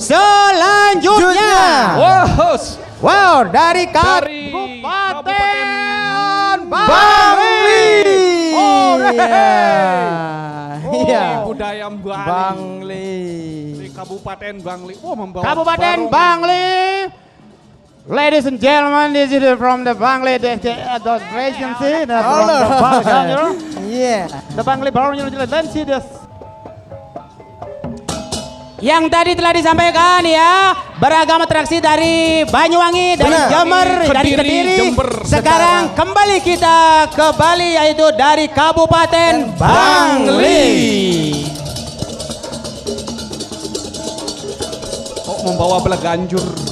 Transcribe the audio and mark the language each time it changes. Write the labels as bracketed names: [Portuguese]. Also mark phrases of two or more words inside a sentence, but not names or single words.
[Indonesian] Selanjutnya, Wah, wow, dari dari Kabupaten Bangli. Oh, Iya. budaya Bali. Bangli. Di Kabupaten Bangli. Oh, membawa Kabupaten barong. Bangli. [English] Ladies and gentlemen, this is from the Bangli Association, see, the from the Bangli, you know, [Indonesian] Iya. [English] the Bangli Baron, you know, let's see this. [Indonesian] Yang tadi telah disampaikan ya, beragam atraksi dari Banyuwangi, dari Benar. Jember, dari Kediri, Kediri. Jember. Sekarang kembali kita ke Bali, yaitu dari Kabupaten Bangli. Oh, membawa belaganjur.